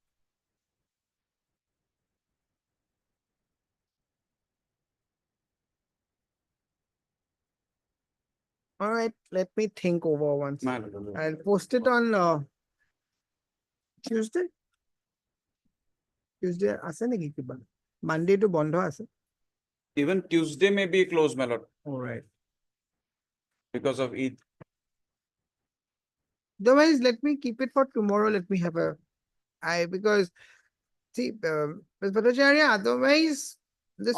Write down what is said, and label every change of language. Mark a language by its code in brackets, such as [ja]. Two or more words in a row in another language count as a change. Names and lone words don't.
[en] All right, let me think over once. My lord. I'll post it on Tuesday. [as] Tuesday আছে নেকি কিবা? Monday to বন্ধ আছে. [en] Even Tuesday may be closed, my lord, All right. because of Eid. Otherwise, let me keep it for tomorrow. Let me have because see, Ms. Bhattacharya, otherwise this